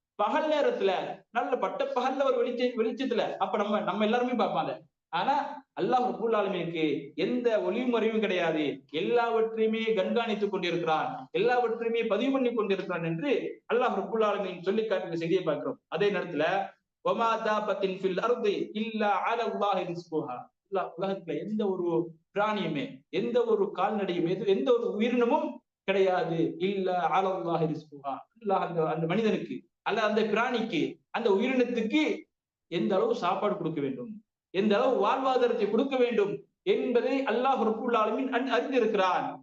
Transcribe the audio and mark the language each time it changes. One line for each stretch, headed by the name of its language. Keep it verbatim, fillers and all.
Tamil: பகல் நேரத்துல நல்ல பட்ட பகல்ல ஒரு வெளிச்ச வெளிச்சத்துல அப்ப நம்ம நம்ம எல்லாருமே பார்ப்பாங்க. ஆனா அல்லாஹ் ரப்பல் ஆலமீனுக்கு எந்த ஒளியும் மறைவும் கிடையாது, எல்லாவற்றையுமே கண்காணித்துக் கொண்டிருக்கிறான், எல்லாவற்றையுமே பதிவு பண்ணி கொண்டிருக்கிறான் என்று அல்லாஹ் ரப்பல் ஆலமீன் சொல்லி காட்டுகிற செய்தியை பார்க்கிறோம். அதே நேரத்துல
Arabic: وَمَا دَابَّةٍ فِي الْأَرْضِ إِلَّا عَلَى اللَّهِ رِزْقُهَا.
Tamil: அல்லாஹ் உலகத்துல எந்த ஒரு பிராணியுமே, எந்த ஒரு கால்நடையும், எது- எந்த ஒரு உயிரினமும் கிடையாது.
Arabic: இல்ல அலல்லாஹி ரிஸ்குஹா.
Tamil: அல்லாஹ் அந்த அந்த மனிதனுக்கு அல்ல, அந்த பிராணிக்கு, அந்த உயிரினத்துக்கு எந்த அளவு சாப்பாடு கொடுக்க வேண்டும், எந்த அளவு வாழ்வாதாரத்தை கொடுக்க வேண்டும் என்பதை அல்லாஹ் ரப்புல் ஆலமீன் அன் அறிந்திருக்கிறான்.